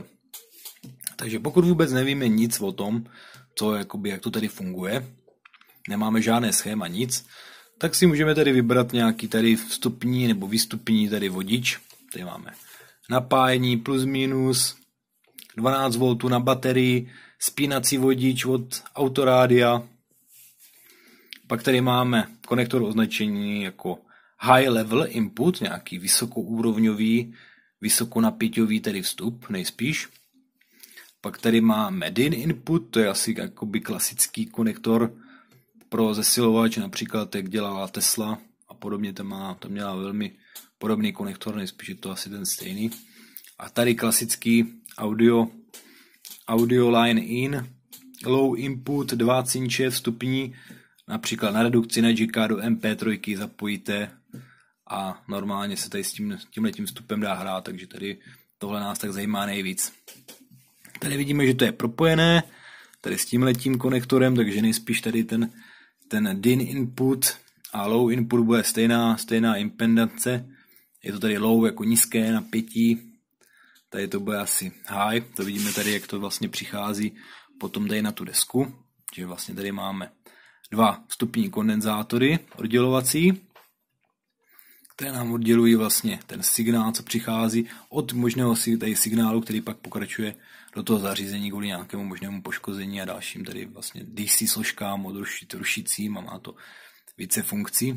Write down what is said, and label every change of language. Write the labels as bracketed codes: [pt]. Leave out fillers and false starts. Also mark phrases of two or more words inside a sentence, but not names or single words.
[cs] Takže pokud vůbec nevíme nic o tom, jak to tady funguje, nemáme žádné schéma, nic, tak si můžeme tady vybrat nějaký tady vstupní nebo výstupní tady vodič. Tady máme napájení plus minus, 12 V na baterii, spínací vodič od autorádia. Pak tady máme konektor označení jako [en] high level input, [cs] nějaký vysokoúrovňový, vysokonapěťový tedy vstup, nejspíš. Pak tady máme DIN input, to je asi jakoby klasický konektor pro zesilovač, například jak dělala Tesla a podobně, tam měla velmi podobný konektor, nejspíš je to asi ten stejný. A tady klasický [en] audio line in, low input, [cs] 2 cinče vstupní, například na redukci na jacka do MP3 zapojíte a normálně se tady s tímhletím vstupem dá hrát, takže tady tohle nás tak zajímá nejvíc. Tady vidíme, že to je propojené tady s tímhletím konektorem, takže nejspíš tady ten DIN input a [en] low input [cs] bude stejná impedance. Je to tady low jako nízké napětí, tady to bude asi high, to vidíme tady, jak to vlastně přichází potom tady na tu desku, že vlastně tady máme 2 vstupní kondenzátory oddělovací, které nám oddělují vlastně ten signál, co přichází od možného tady signálu, který pak pokračuje do toho zařízení kvůli nějakému možnému poškození a dalším tady vlastně DC složkám od rušicím a má to více funkcí.